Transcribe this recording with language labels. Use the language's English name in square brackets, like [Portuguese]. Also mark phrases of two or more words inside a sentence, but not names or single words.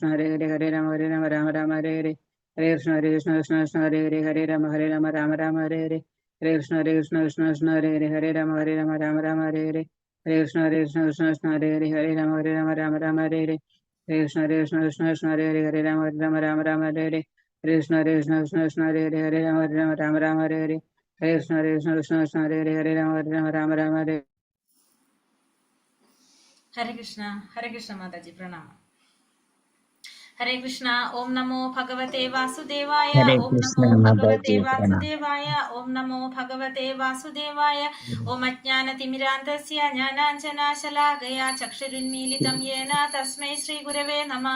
[Sanskrit] ഹരേ ഹരേ ഹരേ രാമ രാമ ഹരേ ഹരേ ഹരേ കൃഷ്ണ കൃഷ്ണ ഹരേ ഹരേ ഹരേ രാമ രാമ ഹരേ ഹരേ ഹരേ കൃഷ്ണ കൃഷ്ണ ഹരേ ഹരേ ഹരേ രാമ രാമ ഹരേ ഹരേ ഹരേ കൃഷ്ണ കൃഷ്ണ ഹരേ ഹരേ ഹരേ രാമ രാമ ഹരേ ഹരേ ഹരേ കൃഷ്ണ കൃഷ്ണ ഹരേ ഹരേ ഹരേ രാമ രാമ ഹരേ ഹരേ ഹരേ കൃഷ്ണ കൃഷ്ണ ഹരേ ഹരേ ഹരേ രാമ രാമ ഹരേ ഹരേ ഹരേ കൃഷ്ണ കൃഷ്ണ ഹരേ ഹരേ ഹരേ രാമ രാമ ഹരേ ഹരേ കൃഷ്ണ മാതാജി പ്രണാമം. ഹരേ കൃഷ്ണ. ഓം നമോ ഭഗവതേ വാസുദേവായ. ഓം നമോ ഭഗവതേ വാസുദേവായ. ഓം നമോ ഭഗവതേ വാസുദേവായ. ഓം അജ്ഞാനതിമിരാന്തസ്യ ജ്ഞാനാഞ്ജനാശലാകയ ചക്ഷുരുന്മീലിതം യേന തസ്മൈ ശ്രീ ഗുരവേ നമഃ.